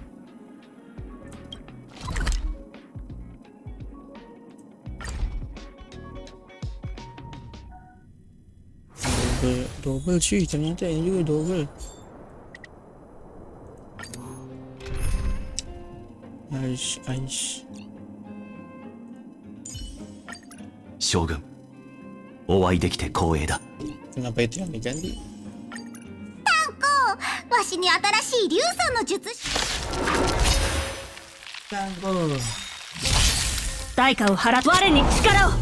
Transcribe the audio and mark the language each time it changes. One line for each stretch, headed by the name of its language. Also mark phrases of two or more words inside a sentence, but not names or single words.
Indonesian: Double cuy, ternyata ini juga double. Aish.
Japanese: Shogun, お会いできて光栄だ。
Indonesian: Kenapa itu yang diganti?
Japanese: わしに新しい竜さんの術式。代価を払って我に力を。